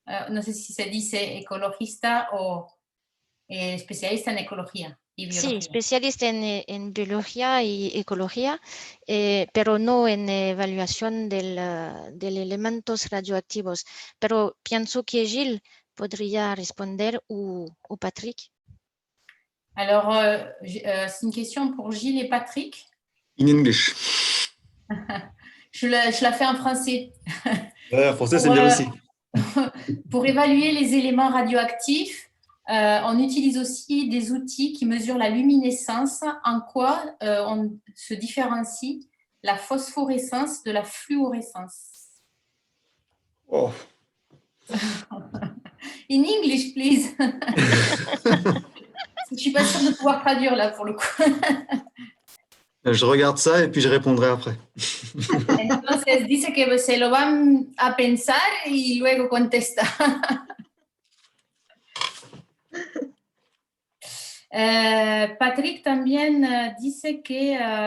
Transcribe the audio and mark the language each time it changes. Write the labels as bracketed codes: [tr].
[es] No sé si se dice ecologista o especialista en ecología y Sí, biología. especialista en biología y ecología, pero no en evaluación de elementos radioactivos. Pero pienso que Gilles podría responder o Patrick. [fr] Alors, c'est une question pour Gilles et Patrick. [en] In English. [fr] Je la fais en français. Ouais, en français, c'est Pour, bien aussi. pour évaluer les éléments radioactifs, on utilise aussi des outils qui mesurent la luminescence. En quoi on se différencie la phosphorescence de la fluorescence? Oh. [en] In English, please. [fr] Je ne suis pas sûre de pouvoir traduire là pour le coup. Je regarde ça et puis je répondrai après. [es] Entonces dice que se lo van a pensar y luego contesta. Patrick también dice que